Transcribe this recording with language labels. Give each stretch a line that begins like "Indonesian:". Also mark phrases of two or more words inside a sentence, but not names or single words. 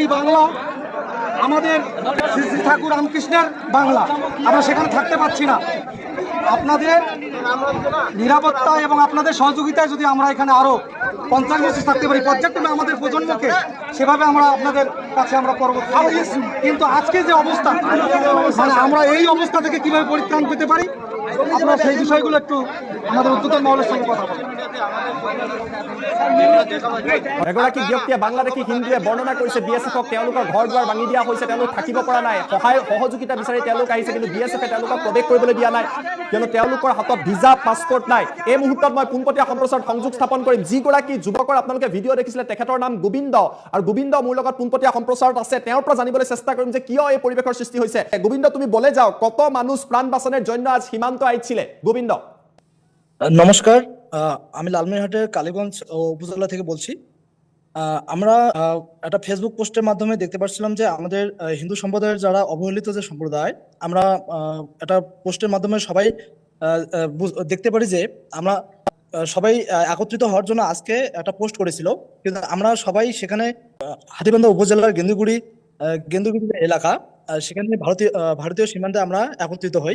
Bangla: বাংলা আমাদের শ্রী শ্রী ঠাকুর রামকৃষ্ণের বাংলা আমরা সেখানে থাকতে পারছি না আপনাদের নিরাপত্তা এবং আপনাদের সহযোগিতায় যদি আমরা এখানে আরো 50 বছর থাকতে পারি পর্যায়ক্রমে আমাদের প্রজন্মকে সেভাবে আমরা আপনাদের কাছে আমরা পরবর্তী কিন্তু আজকে যে অবস্থা মানে আমরা এই অবস্থা থেকে কিভাবে পরিত্রাণ পেতে পারি আপনারা সেই বিষয়গুলো একটু আমাদের উদ্যোক্তা মহলের সঙ্গে কথা বলেন
Assamese: এগৰাকী ব্যক্তিয়ে বাংলাদেশী হিন্দুৱে বৰ্ণনা কৰিছে বিএছএফক তেওঁলোকৰ ঘৰ দুৱাৰ ভাঙি দিয়া হৈছে তেওঁলোক থাকিব পৰা নাই সহযোগিতা বিচাৰি তেওঁলোক আহিছে কিন্তু বিএছএফে তেওঁলোকক প্ৰৱেশ কৰিবলৈ দিয়া নাই কিয়নো তেওঁলোকৰ হাতত
English: visa passport
Assamese: নাই এই মুহূৰ্তত মই পোনপটীয়া সম্প্ৰচাৰত সংযোগ স্থাপন কৰিম যিগৰাকী যুৱকৰ আপোনালোকে ভিডিঅ' দেখিছিলে তেখেতৰ নাম গোবিন্দ আৰু গোবিন্দ মোৰ লগত পোনপটীয়া সম্প্ৰচাৰত আছে তেওঁৰ পৰা জানিবলৈ চেষ্টা কৰিম যে কিয় এই পৰিৱেশৰ সৃষ্টি হৈছে গোবিন্দ
Bangla: তুমি বলে যাও কত মানুষ প্রাণ বাঁচানোর জন্য আজ সীমান্ত আইছিলে গোবিন্দ নমস্কার আমি লালমনিরহাটের কালীগঞ্জ উপজেলা থেকে বলছি। আমরা একটা ফেসবুক পোস্টের মাধ্যমে দেখতে পাচ্ছিলাম যে আমাদের হিন্দু সম্প্রদায়ের যারা অবহেলিত যে সম্প্রদায়, আমরা একটা পোস্টের মাধ্যমে সবাই দেখতে পারি যে আমরা সবাই একত্রিত হওয়ার জন্য আজকে একটা পোস্ট করেছিল, কিন্তু আমরা সবাই সেখানে হাতীবান্ধা উপজেলার গেন্দুগুড়ি যে এলাকা, সেখানে ভারতীয় সীমান্তে আমরা একত্রিত হই।